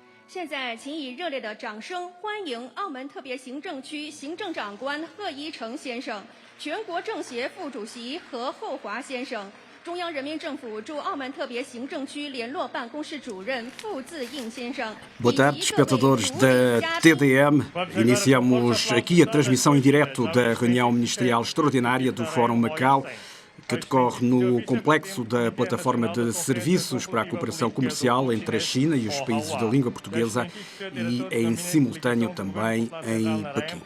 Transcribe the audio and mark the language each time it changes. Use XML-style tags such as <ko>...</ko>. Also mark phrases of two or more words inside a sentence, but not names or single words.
<zh>现在，请以热烈的掌声欢迎澳门特别行政区行政长官贺一诚先生、全国政协副主席何厚华先生、中央人民政府驻澳门特别行政区联络办公室主任傅自应先生。</zh> <pt>Boa tarde, espectadores da TDM. Iniciamos aqui a transmissão em direto da reunião ministerial extraordinária do Fórum Macau, que decorre no complexo da plataforma de serviços para a cooperação comercial entre a China e os países da língua portuguesa e em simultâneo também em Pequim.</pt>